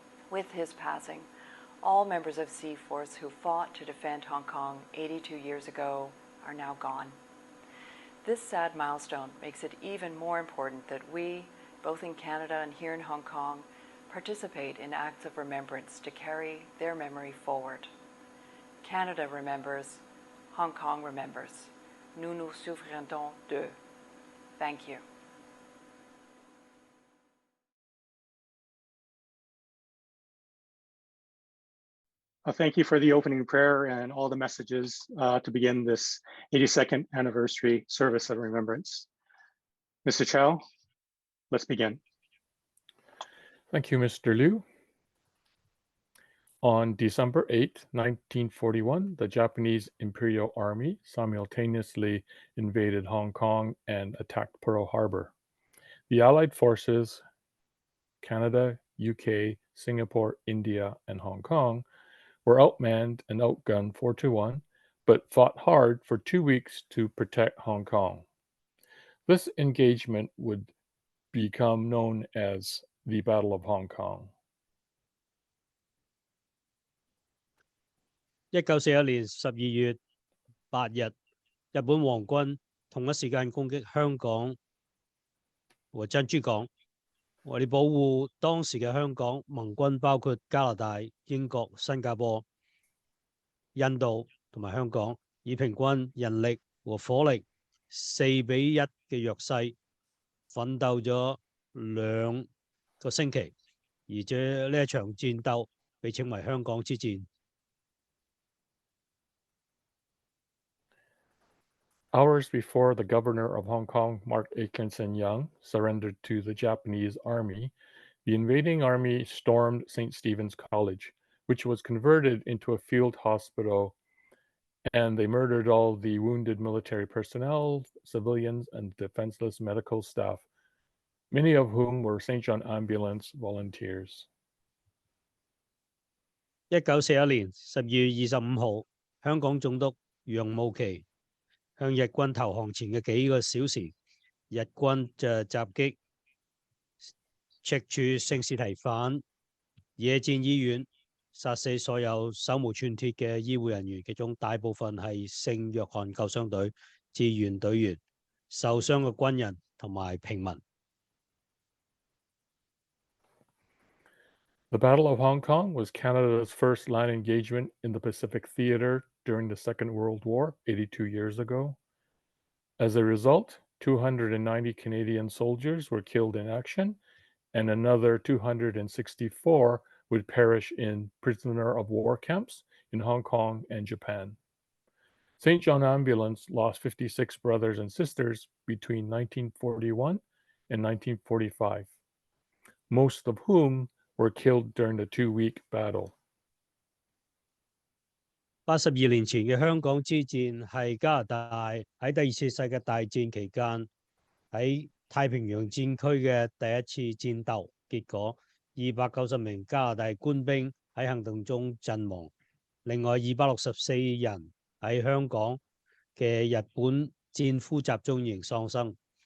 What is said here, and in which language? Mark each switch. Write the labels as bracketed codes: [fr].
[en] With his passing, all members of C Force who fought to defend Hong Kong 82 years ago are now gone. This sad milestone makes it even more important that we, both in Canada and here in Hong Kong, participate in acts of remembrance to carry their memory forward. Canada remembers, Hong Kong remembers. [fr] Nous nous souviendrons d'eux. [en] Thank you. Thank you for the opening prayer and all the messages to begin this 82nd anniversary service of remembrance. Mr. Chow, let's begin. Thank you, Mr. Liu. On December 8, 1941, the Japanese Imperial Army simultaneously invaded Hong Kong and attacked Pearl Harbor. The Allied forces, Canada, UK, Singapore, India, and Hong Kong, were outmanned and outgunned 4-1, but fought hard for 2 weeks to protect Hong Kong. This engagement would become known as the Battle of Hong Kong. [zh] 1941年12月8日，日本皇軍同一時間攻擊香港和珍珠港。為了保護當時嘅香港，盟軍包括加拿大、英國、新加坡、印度同埋香港，以平均人力和火力4-1嘅弱勢，奮鬥咗2個星期，而且呢一場戰鬥被稱為香港之戰。 [en] Hours before the governor of Hong Kong, Mark Atkinson Young, surrendered to the Japanese army, the invading army stormed St. Stephen's College, which was converted into a field hospital, and they murdered all the wounded military personnel, civilians, and defenseless medical staff, many of whom were St. John Ambulance volunteers. [zh] 1941年12月25號，香港總督楊慕琦向日軍投降前嘅幾個小時，日軍就襲擊赤柱聖士提反野戰醫院，殺死所有手無寸鐵嘅醫護人員，其中大部分係聖約翰救傷隊志願隊員、受傷嘅軍人同埋平民。 [en] The Battle of Hong Kong was Canada's first land engagement in the Pacific Theater during the Second World War, 82 years ago. As a result, 290 Canadian soldiers were killed in action, and another 264 would perish in prisoner of war camps in Hong Kong and Japan. St. John Ambulance lost 56 brothers and sisters between 1941 and 1945, most of whom were killed during the 2-week battle. [zh] 82年前嘅香港之戰係加拿大喺第二次世界大戰期間喺太平洋戰區嘅第一次戰鬥，結果290名加拿大官兵喺行動中陣亡，另外264人喺香港嘅日本戰俘集中營喪生。